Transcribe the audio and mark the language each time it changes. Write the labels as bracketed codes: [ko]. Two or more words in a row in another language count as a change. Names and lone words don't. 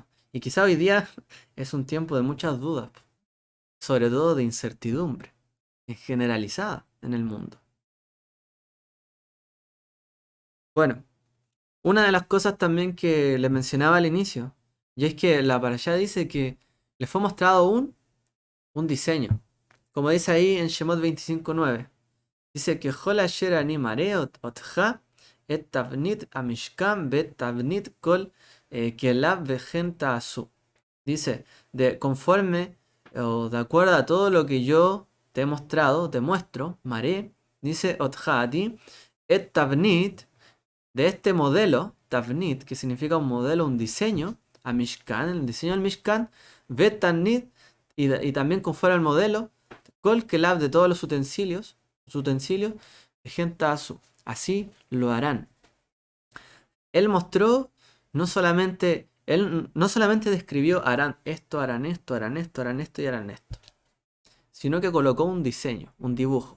[es] Y quizá hoy día es un tiempo de muchas dudas, sobre todo de incertidumbre, generalizada en el mundo. Bueno, Una de las cosas también que le mencionaba al inicio, y es que la parashá dice que le fue mostrado un diseño. Como dice ahí en Shemot 25:9. Dice que [he] ככל אשר אני מראה אותך את תבנית המשכן ואת תבנית כל כליו וכן תעשו. [es] Dice, conforme o de acuerdo a todo lo que yo te he mostrado, te muestro, maré, dice otja a ti, [he] את תבנית, [es] de este modelo, tavnit, que significa un modelo, un diseño, a Mishkan, el diseño del Mishkan, [he] ואת תבנית, [es] y también conforme al modelo, [he] כל כליו [es] de todos los utensilios, [he] וכן תעשו. [es] Así lo harán. Él mostró, él no solamente describió harán esto, harán esto, harán esto, harán esto y harán esto, sino que colocó un diseño, un dibujo.